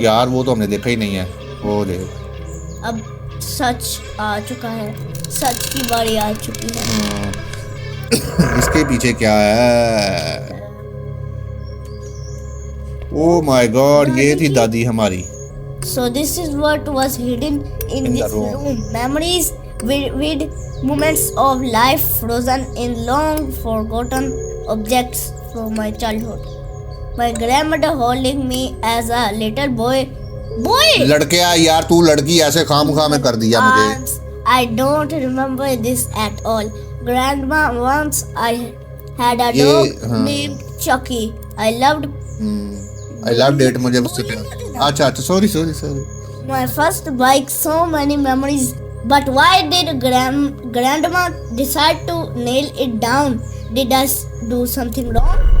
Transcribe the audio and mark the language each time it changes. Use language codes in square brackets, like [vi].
[hi] यार, वो तो हमने देखा ही नहीं है। वो देख, अब सच आ चुका है। सच की बारी आ चुकी है। इसके पीछे क्या है? [en] oh my god, [hi] ये थी दादी हमारी। [en] So this is what was hidden in In the this room. room. Memories with moments of life frozen in long forgotten objects from my childhood. My grandmother holding me as a little boy. [hi] लड़के आ यार, तू लड़की ऐसे खामखा में कर दिया मुझे। [en] I don't remember this at all. Grandma, once I had a [hi] ये, [en] dog [hi] हाँ। [en] named Chucky. I loved I love that, [hi] मुझे उससे प्यार। अच्छा अच्छा, sorry sorry sorry. [en] My first bike, so many memories. But why did grandma decide to nail it down? Did I do something wrong?